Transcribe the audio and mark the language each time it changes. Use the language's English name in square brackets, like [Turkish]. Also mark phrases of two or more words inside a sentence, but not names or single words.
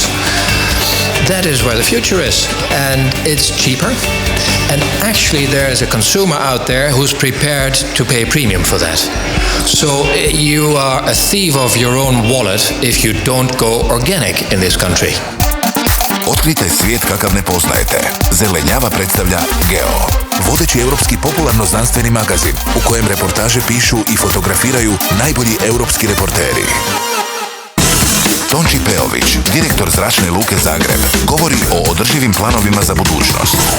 [English] That is where the future is, and it's cheaper. And actually there is a consumer out there who's prepared to pay a premium for that. So you are a thief of your own wallet if you don't go organic in this country. [Croatian] Otkrite svijet kakav ne poznajete. ZelenJava predstavlja Geo, vodeći europski popularno-znanstveni magazin u kojem reportaže pišu i fotografiraju najbolji europski reporteri. Tonči Pejović, direktor Zračne luke Zagreb, govori o održivim planovima za budućnost.